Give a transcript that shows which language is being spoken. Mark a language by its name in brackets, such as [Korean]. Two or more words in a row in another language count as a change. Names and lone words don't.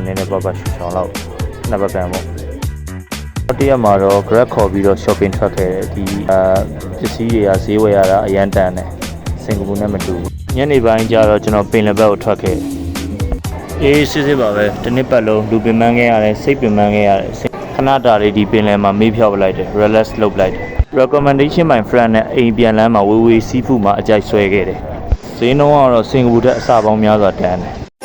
[Burmese] နည်းနည်းပတ်ရှူချောင်းလောက်နှစ်ပတ်ကန်ပေါ့။ဟိုတယ်မှာတော့ Grab ခေါ်ပြီးတော့ shopping ထွက်ခဲ့တယ်ဒီပစ္စည်းတွေကဈေးဝယ်ရတာအရန်တန်တယ်စင်ကာပူနဲ့မတူဘူးညနေပိုင်းကျတော့ကျွန်တော်ပင်လယ်ဘက်ကိုထွက်ခဲ့အေးစစ်စစ်ပါပဲတစ်နှစ်ပတ်လုံးလူပင်ပန်းခဲ့ရတယ်စိတ်ပင်ပန်းခဲ့ရတယ်ခဏတာလေးဒီပင်လယ်မှာမေးဖြောက်လိုက်တယ် relax လုပ်လိုက်တယ် [English] recommendation my friend [Burmese] နဲ့အိမ်ပြန်လမ်းမှာဝေးဝေး seafood မှာအကြိုက်ဆွဲခဲ့တယ်ဈေးနှုန်းကတော့စင်ကာပူထက်အဆပေါင်းများစွာတန်တယ်